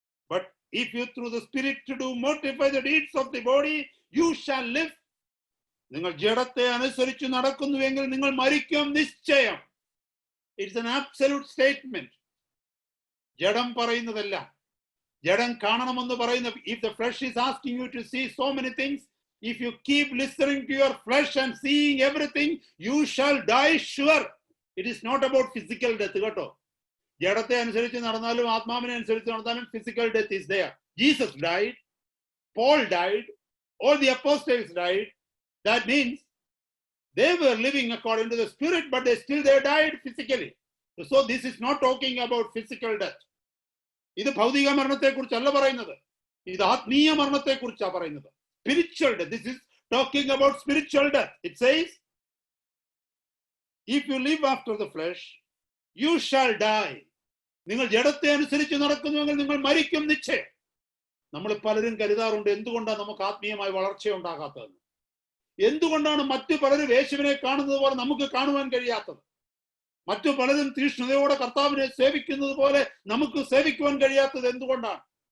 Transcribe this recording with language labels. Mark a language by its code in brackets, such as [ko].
[en] But if you through the Spirit to do mortify the deeds of the body, you shall live. [ml] നിങ്ങൾ ജഡത്തെ അനുസരിച്ച് നടക്കുന്നുവെങ്കിൽ നിങ്ങൾ മരിക്കും നിശ്ചയം. [en] It's an absolute statement. [ml] ജഡം പറയുന്നതല്ല, ജഡം കാണണമെന്ന് പറയുന്ന. [en] If the flesh is asking you to see so many things, if you keep listening to your flesh and seeing everything, you shall die sure. It is not about physical death. [ml] കേട്ടോ, ജഡത്തെ അനുസരിച്ച് നടന്നാലും ആത്മാവിനെ അനുസരിച്ച് നടന്നാലും [en] physical death is there. Jesus died, Paul died, all the apostles died. That means they were living according to the Spirit, but they died physically. So this is not talking about physical death. [ml] ഇത് ഭൗതിക മരണത്തെ കുറിച്ചല്ല പറയുന്നത്, ഇത് ആത്മീയ മരണത്തെ കുറിച്ചാണ് പറയുന്നത്. [en] Spiritual death. This is talking about spiritual death. It says, if you live after the flesh, you shall die. [ml] നിങ്ങൾ ജഡത്തെ അനുസരിച്ച് നടക്കുന്നുവെങ്കിൽ നിങ്ങൾ മരിക്കും നിശ്ചയം. നമ്മൾ പലരും കരുതാറുണ്ട്, എന്തുകൊണ്ടാണ് നമുക്ക് ആത്മീയമായ വളർച്ച ഉണ്ടാകാത്തതെന്ന്. എന്തുകൊണ്ടാണ് മറ്റു പലരും യേശുവിനെ കാണുന്നത് പോലെ നമുക്ക് കാണുവാൻ കഴിയാത്തത്? മറ്റു പലരും തീഷ്ണതയോടെ കർത്താവിനെ സേവിക്കുന്നത് പോലെ നമുക്ക് സേവിക്കുവാൻ കഴിയാത്തത് എന്തുകൊണ്ടാണ്?